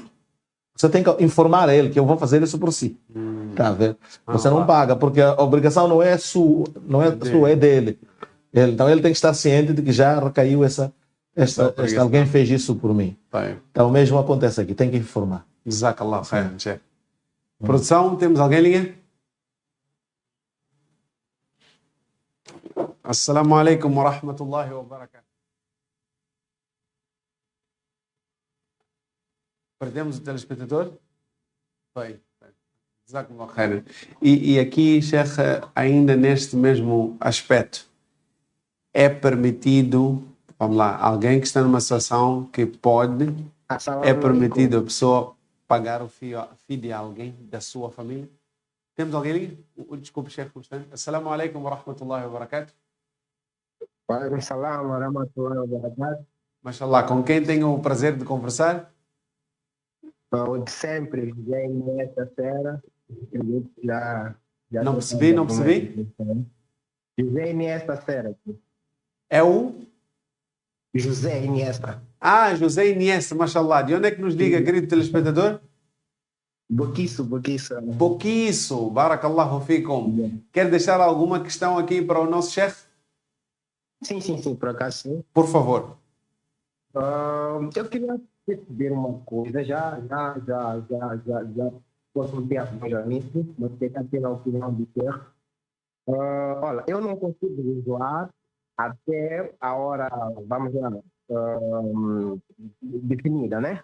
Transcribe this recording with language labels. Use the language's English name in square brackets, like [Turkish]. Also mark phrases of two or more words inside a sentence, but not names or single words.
[Portuguese] Você tem que informar ele que eu vou fazer isso por si. Tá vendo? Você não paga, porque a obrigação não é sua, é dele. Então ele tem que estar ciente de que já recaiu alguém fez isso por mim. Então o mesmo acontece aqui, tem que informar. [Arabic] جزاك الله خيرا شيخ. [Portuguese] Produção, temos alguém em linha? [Arabic] السلام عليكم ورحمة الله وبركاته. [Portuguese] Perdemos o telespectador? Foi. [Arabic] جزاك الله خيرا. [Portuguese] E aqui, Sheikh, ainda neste mesmo aspecto, é permitido, vamos lá, alguém que está numa situação que pode, é permitido a pessoa pagar o fio de alguém da sua família? Temos alguém ali? Desculpe, Sheikh, um instante. [Arabic] السلام عليكم ورحمة الله وبركاته. وعليكم السلام ورحمة الله وبركاته. [Portuguese] Mashallah, com quem tenho o prazer de conversar? O de sempre, vem nessa feira. Já Não percebi, não percebi. José Iniesta Feira. É o? José Iniesta. Ah, José Iniesta, mashallah. De onde é que nos liga, querido telespectador? Boquiço. Boquiço, [Arabic] بارك الله فيكم. [Portuguese] Quer deixar alguma questão aqui para o nosso chefe? Sim, por acaso sim. Por favor. Eu queria perceber uma coisa, já posso ter a nisso, mas queria ter a opinião de ter. Olha, eu não consigo visualizar até a hora, vamos lá, definida, né?